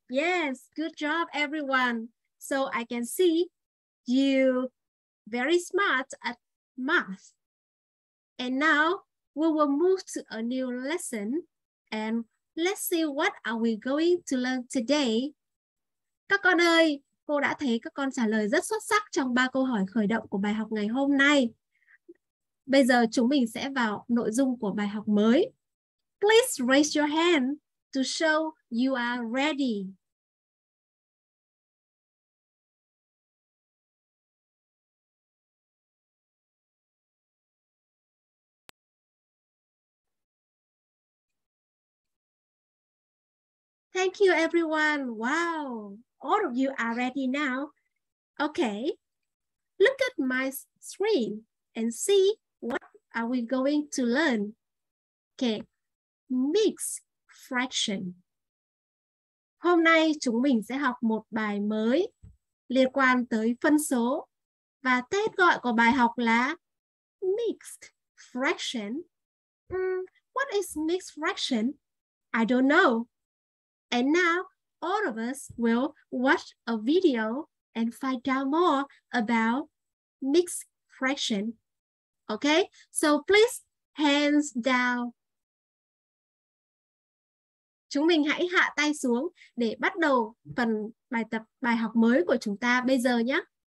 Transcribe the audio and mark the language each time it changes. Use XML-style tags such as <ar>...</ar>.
<en>Yes, good job everyone. So I can see you very smart at math. And now we will move to a new lesson and let's see what are we going to learn today.</en> <vi>Các con ơi, cô đã thấy các con trả lời rất xuất sắc trong 3 câu hỏi khởi động của bài học ngày hôm nay. Bây giờ chúng mình sẽ vào nội dung của bài học mới.</vi> <en>Please raise your hand to show you are ready. Thank you, everyone. Wow, all of you are ready now. Okay, look at my screen and see what are we going to learn. Okay, mixed fraction.</en> <vi>Hôm nay chúng mình sẽ học một bài mới liên quan tới phân số và tên gọi của bài học là mixed fraction.</vi> <en>What is mixed fraction? I don't know. And now all of us will watch a video and find out more about mixed fraction. Okay, so please hands down.</en> <vi>Chúng mình hãy hạ tay xuống để bắt đầu phần bài học mới của chúng ta bây giờ nhé.</vi>